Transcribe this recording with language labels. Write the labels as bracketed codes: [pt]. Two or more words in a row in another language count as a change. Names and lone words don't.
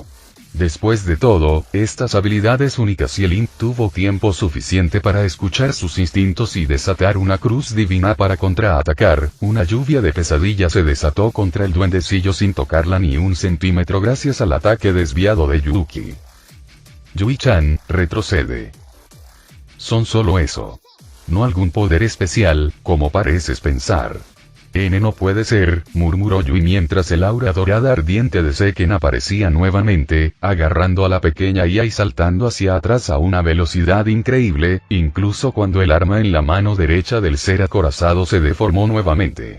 [es] Después de todo, estas habilidades únicas y el Imp tuvo tiempo suficiente para escuchar sus instintos y desatar una cruz divina para contraatacar, una lluvia de pesadillas se desató contra el duendecillo sin tocarla ni un centímetro gracias al ataque desviado de Yuki. Yui-chan, retrocede. Son solo eso. No algún poder especial, como pareces pensar. No puede ser, murmuró Yui mientras el aura dorada ardiente de Seken aparecía nuevamente, agarrando a la pequeña IA y saltando hacia atrás a una velocidad increíble, incluso cuando el arma en la mano derecha del ser acorazado se deformó nuevamente.